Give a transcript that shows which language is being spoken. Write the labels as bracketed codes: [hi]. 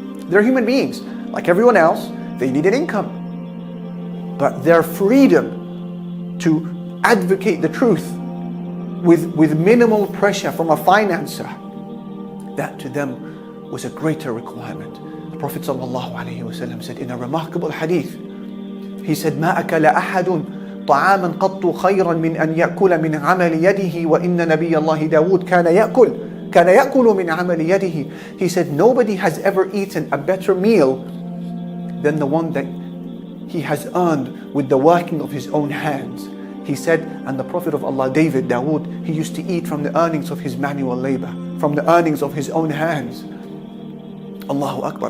[en] They're human beings, like everyone else. They need an income. But their freedom to advocate the truth with minimal pressure from a financer, that to them was a greater requirement. The Prophet ﷺ said in a remarkable hadith, he said, [ar] مَا أَكَلَ أَحَدٌ طَعَامًا قَطُّ خَيْرًا مِنْ أَنْ يَأْكُلَ مِنْ عَمَلِ يَدِهِ وَإِنَّ نَبِيَّ اللَّهِ دَاوُودَ كَانَ يَأْكُلُ مِنْ عَمَلِ يَدِهِ. [en] He said, nobody has ever eaten a better meal than the one that he has earned with the working of his own hands. He said, and the Prophet of Allah, David, Dawood, he used to eat from the earnings of his manual labor, from the earnings of his own hands. Allahu Akbar.